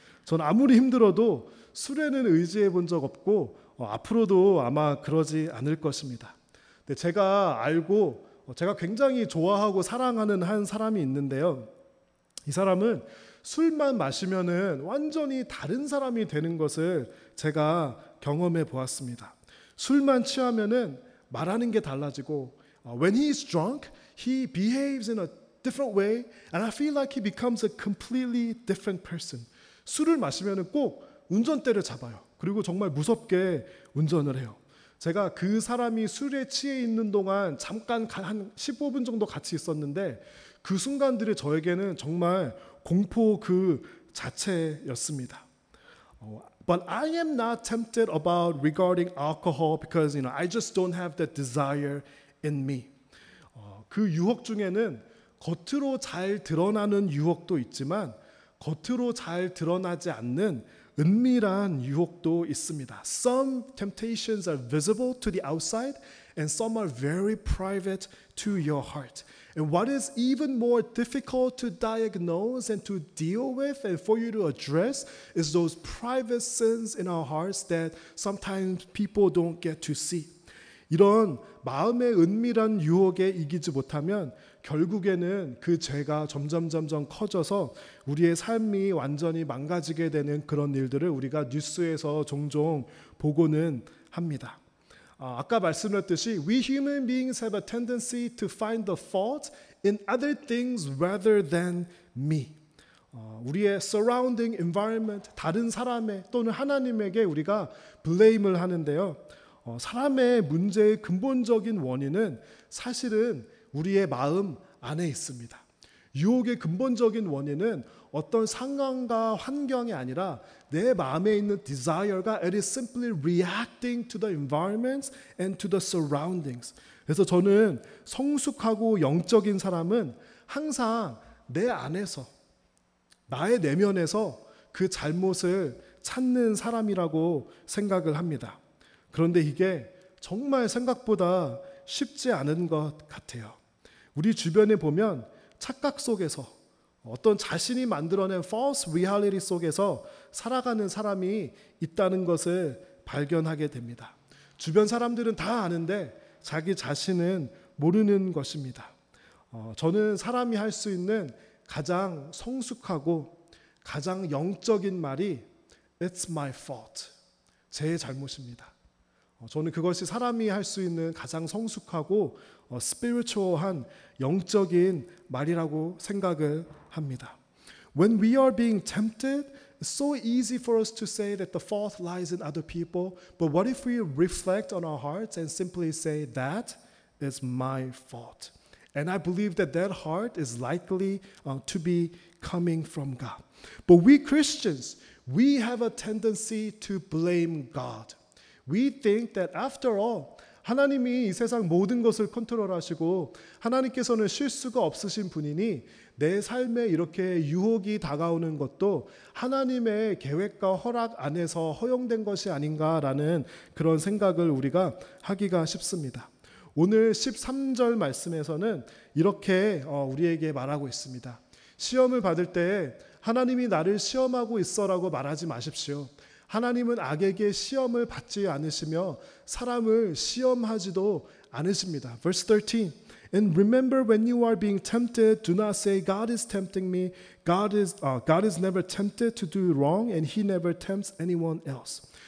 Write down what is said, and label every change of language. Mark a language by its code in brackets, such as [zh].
[ko] 전 아무리 힘들어도 술에는 의지해 본 적 없고 앞으로도 아마 그러지 않을 것입니다. 근데 제가 굉장히 좋아하고 사랑하는 한 사람이 있는데요. 이 사람은 술만 마시면은 완전히 다른 사람이 되는 것을 제가 경험해 보았습니다. 술만 취하면은 말하는 게 달라지고 [en] when he is drunk, he behaves in a different way and I feel like he becomes a completely different person. [ko] 술을 마시면은 꼭 운전대를 잡아요. 그리고 정말 무섭게 운전을 해요. 제가 그 사람이 술에 취해 있는 동안 잠깐 한 15분 정도 같이 있었는데 그 순간들이 저에게는 정말 공포 그 자체였습니다. [en] But I am not tempted about regarding alcohol because I just don't have that desire in me. [ko] 그 유혹 중에는 겉으로 잘 드러나는 유혹도 있지만 겉으로 잘 드러나지 않는 은밀한 유혹도 있습니다. [en] Some temptations are visible to the outside and some are very private to your heart. And what is even more difficult to diagnose and to deal with and for you to address is those private sins in our hearts that sometimes people don't get to see. [ko] 이런 마음의 은밀한 유혹에 이기지 못하면 결국에는 그 죄가 점점 커져서 우리의 삶이 완전히 망가지게 되는 그런 일들을 우리가 뉴스에서 종종 보고는 합니다. 아까 말씀드렸듯이 [en] we human beings have a tendency to find the fault in other things rather than me. [ko] 우리의 [en] surrounding environment, [ko] 다른 사람의 또는 하나님에게 우리가 blame을 하는데요. 사람의 문제의 근본적인 원인은 사실은 우리의 마음 안에 있습니다. 유혹의 근본적인 원인은 어떤 상황과 환경이 아니라 내 마음에 있는 desire가 [en] it is simply reacting to the environments and to the surroundings. [ko] 그래서 저는 성숙하고 영적인 사람은 항상 내 안에서 나의 내면에서 그 잘못을 찾는 사람이라고 생각을 합니다. 그런데 이게 정말 생각보다 쉽지 않은 것 같아요. 우리 주변에 보면 착각 속에서 어떤 자신이 만들어낸 [en] false reality [ko] 속에서 살아가는 사람이 있다는 것을 발견하게 됩니다. 주변 사람들은 다 아는데 자기 자신은 모르는 것입니다. 저는 사람이 할 수 있는 가장 성숙하고 가장 영적인 말이 [en] It's my fault. [ko] 제 잘못입니다. 저는 그것이 사람이 할 수 있는 가장 성숙하고 spiritual한 영적인 말이라고 생각을 합니다. [en] When we are being tempted, it's so easy for us to say that the fault lies in other people. But what if we reflect on our hearts and simply say, that is my fault? And I believe that that heart is likely to be coming from God. But we Christians, we have a tendency to blame God. We think that after all, [ko] 하나님이 이 세상 모든 것을 컨트롤하시고 하나님께서는 실수가 없으신 분이니 내 삶에 이렇게 유혹이 다가오는 것도 하나님의 계획과 허락 안에서 허용된 것이 아닌가라는 그런 생각을 우리가 하기가 쉽습니다. 오늘 13절 말씀에서는 이렇게 우리에게 말하고 있습니다. 시험을 받을 때 하나님이 나를 시험하고 있어라고 말하지 마십시오. 하나님은 악에게 시험을 받지 않으시며 사람을 시험하지도 않으십니다. [en] Verse 13. And remember when you are being tempted, do not say, God is tempting me. God is never tempted to do wrong and he never tempts anyone else.